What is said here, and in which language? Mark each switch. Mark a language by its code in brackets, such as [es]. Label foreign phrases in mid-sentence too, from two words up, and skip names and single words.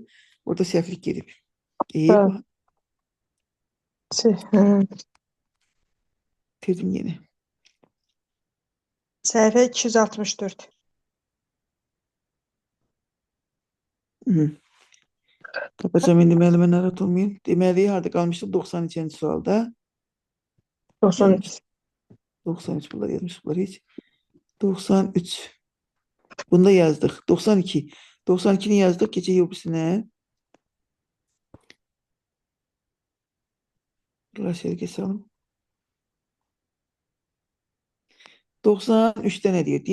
[az] Orada səhvlik gedib. Deyib. Tirdim yeni. Səhifə 264. Tapacağım indi müəllimə, narahat olmayın. Deməli, harda qalmışdıq? 92-ci sualda. 93. 93 bunlar yazmış, bunlar hiç. 93. Bunda yazdık. 92. 92'ni yazdık. Keçək öbürsünə. Bunlar şərikə salım. [tr] 93'te ne diyor?